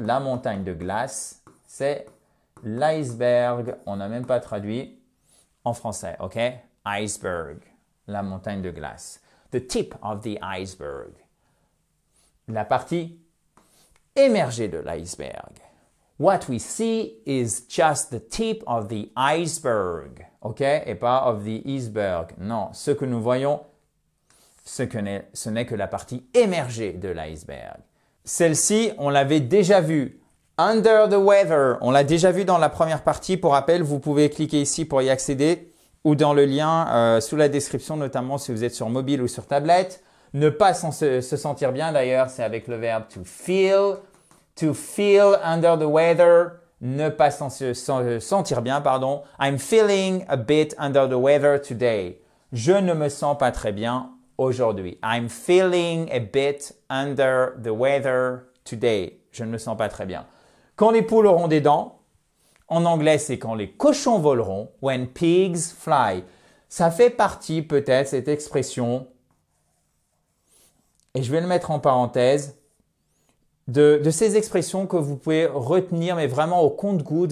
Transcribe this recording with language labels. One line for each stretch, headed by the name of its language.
French: La montagne de glace, c'est l'iceberg. On n'a même pas traduit en français, OK? Iceberg, la montagne de glace.
English: The tip of the iceberg.
French: La partie émergée de l'iceberg.
English: What we see is just the tip of the iceberg, OK?
French: Et pas
English: of the iceberg.
French: Non, ce que nous voyons, ce n'est que la partie émergée de l'iceberg. Celle-ci, on l'avait déjà vue.
English: Under the weather,
French: on l'a déjà vu dans la première partie. Pour rappel, vous pouvez cliquer ici pour y accéder ou dans le lien sous la description, notamment si vous êtes sur mobile ou sur tablette. Ne pas se sentir bien d'ailleurs, c'est avec le verbe to feel.
English: To feel under the weather,
French: ne pas se sentir bien, pardon.
English: I'm feeling a bit under the weather today.
French: Je ne me sens pas très bien aujourd'hui.
English: I'm feeling a bit under the weather today.
French: Je ne me sens pas très bien. Quand les poules auront des dents, en anglais, c'est quand les cochons voleront.
English: When pigs fly.
French: Ça fait partie peut-être, cette expression, et je vais le mettre en parenthèse, de ces expressions que vous pouvez retenir, mais vraiment au compte-gouttes.